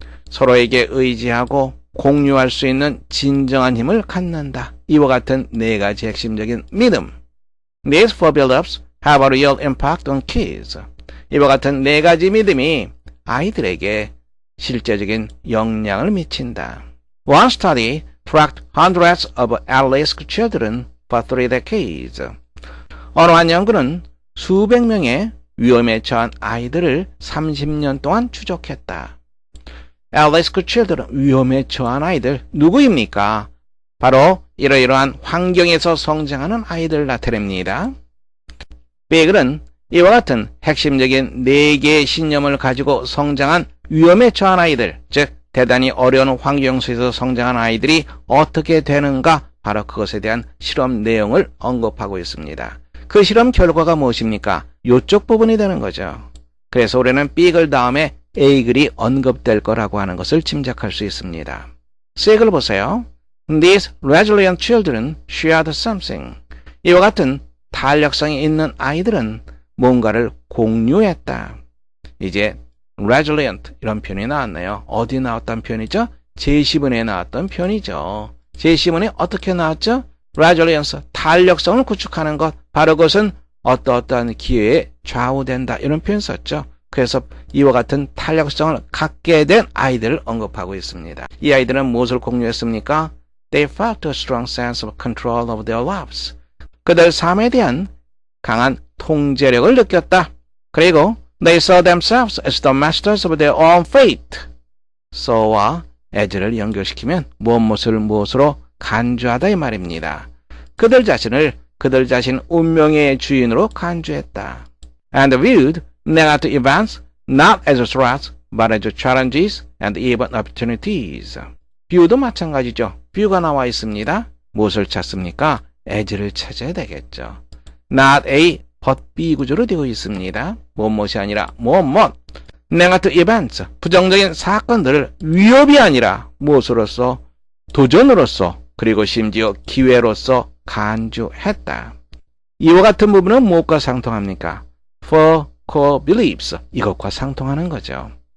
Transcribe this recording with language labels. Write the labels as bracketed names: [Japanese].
[Korean] 서로에게 의지하고 공유할 수 있는 진정한 힘을 갖는다. 이와 같은 네 가지 핵심적인 믿음. [English] These four beliefs have a real impact on kids. [Korean] 이와 같은 네 가지 믿음이 아이들에게 실제적인 영향을 미친다. [English] One study tracked hundreds of at-risk children for 3 decades. [Korean] 어느 한 연구는 수백 명의 위험에 처한 아이들을 30년 동안 추적했다. [English] at-risk children, [Korean] 위험에 처한 아이들, 누구입니까? 바로 이러이러한 환경에서 성장하는 아이들 나타냅니다. 베이글은 이와 같은 핵심적인 4개의 신념을 가지고 성장한 위험에 처한 아이들, 즉 대단히 어려운 환경 속에서 성장한 아이들이 어떻게 되는가, 바로 그것에 대한 실험 내용을 언급하고 있습니다. 그 실험 결과가 무엇입니까? 이쪽 부분이 되는 거죠. 그래서 올해는 B글 다음에 A글이 언급될 거라고 하는 것을 짐작할 수 있습니다. C글 보세요. [English] These resilient children shared something. [Korean] 이와 같은 탄력성이 있는 아이들은 뭔가를 공유했다. 이제 resilient 이런 표현이 나왔네요. 어디 나왔던 표현이죠? 제10원에 나왔던 표현이죠. 제10원에 어떻게 나왔죠? resilience, 탄력성을 구축하는 것. 바로 그것은 어떠한 기회에 좌우된다. 이런 표현 썼죠. 그래서 이와 같은 탄력성을 갖게 된 아이들을 언급하고 있습니다. 이 아이들은 무엇을 공유했습니까? [English] They felt a strong sense of control of their lives. [Korean] 그들 삶에 대한 강한 통제력을 느꼈다. [English] 그리고 they saw themselves as the masters of their own fate. [Korean] so와 as를 연결시키면 무엇으로 간주하다 이 말입니다. 그들 자신을 그들 자신 운명의 주인으로 간주했다. [English] And viewed negative events not as threats but as challenges and even opportunities. [Korean] view도 마찬가지죠. view가 나와 있습니다. 무엇을 찾습니까? as를 찾아야 되겠죠. not A, but B 구조로 되어 있습니다. 무엇이 아니라 무엇. negative events, 부정적인 사건들을 위협이 아니라 무엇으로서? 도전으로서, 그리고 심지어 기회로서 간주했다. 이와 같은 부분은 무엇과 상통합니까? [English] For core beliefs, [Korean] 이것과 상통하는 거죠.